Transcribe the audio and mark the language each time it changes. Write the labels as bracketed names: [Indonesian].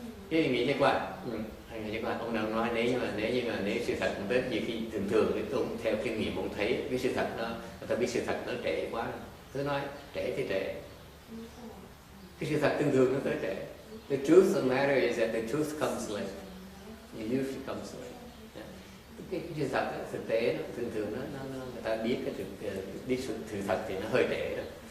[Vietnamese] Cái nghĩ chắc là ông nào nói nếu sự thật cũng tới nhiều khi thường thì tôi theo kinh nghiệm cũng thấy cái sự thật nó, người ta biết sự thật nó trễ quá. Tôi nói trễ thì trễ. Cái sự thật thường nó tới trễ. [English] The truth of the matter is that the truth comes late. It usually comes late. [Vietnamese] Cái sự thật thực tế nó thường người ta biết sự thật thì nó hơi trễ rồi.